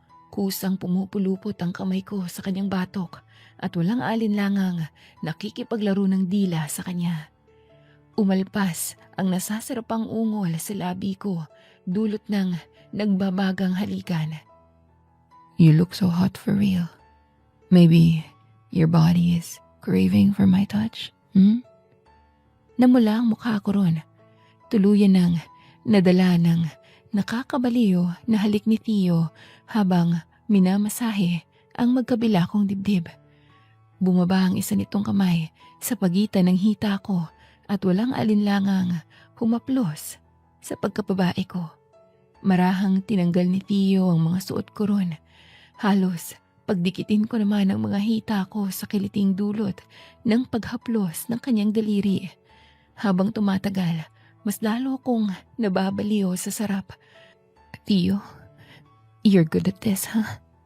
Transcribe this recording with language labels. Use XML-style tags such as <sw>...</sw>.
<tl>Kusang pumupulupot ang kamay ko sa kanyang batok at walang alinlangang nakikipaglaro ng dila sa kanya. Umalpas ang nasasarapang ungol sa labi ko dulot ng nagbabagang halikan.</tl> <en>You look so hot for real. Maybe your body is craving for my touch,</en> <tl>Namula ang mukha ko ron. Tuluyan ng nadala ng nakakabaliw na halik ni Tio habang minamasahe ang magkabila kong dibdib. Bumaba ang isa nitong kamay sa pagitan ng hita ko at walang alinlangang humaplos sa pagkababae ko. Marahang tinanggal ni Tio ang mga suot ko ron. Halos pagdikitin ko naman ang mga hita ko sa kiliting dulot ng paghaplos ng kanyang daliri. Habang tumatagal, mas lalo kong nababaliw sa sarap.</tl> <en>Tio, you're good at this, huh?</en>